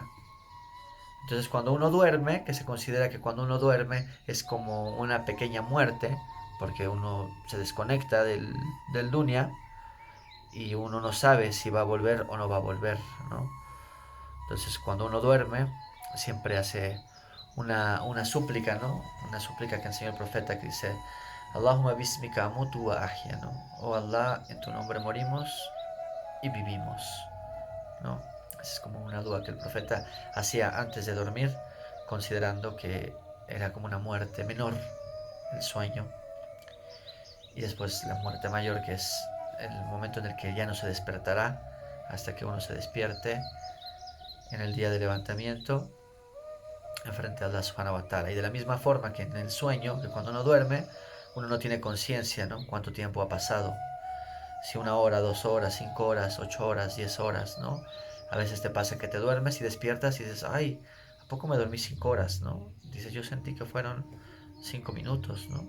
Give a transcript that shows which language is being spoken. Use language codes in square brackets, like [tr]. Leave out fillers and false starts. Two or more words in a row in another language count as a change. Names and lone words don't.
[es] Entonces cuando uno duerme, que se considera que cuando uno duerme es como una pequeña muerte, porque uno se desconecta del dunya y uno no sabe si va a volver o no va a volver, ¿no? Entonces cuando uno duerme siempre hace una súplica, ¿no? Una súplica que enseñó el profeta que dice, [ar] اللهم باسمك أموت وأحيا, [es] ¿no? Oh Allah, en tu nombre morimos y vivimos, ¿no? Es como una duda que el profeta hacía antes de dormir, considerando que era como una muerte menor, el sueño, y después la muerte mayor, que es el momento en el que ya no se despertará hasta que uno se despierte en el día de levantamiento enfrente a Allah [ar] سبحانه وتعالى. [es] Y de la misma forma que en el sueño, que cuando uno duerme, uno no tiene conciencia, ¿no? Cuánto tiempo ha pasado. Si 1 hora, 2 horas, 5 horas, 8 horas, 10 horas, ¿no? A veces te pasa que te duermes y despiertas y dices, ay, ¿a poco me dormí 5 horas, ¿no? Dices, yo sentí que fueron 5 minutos, ¿no?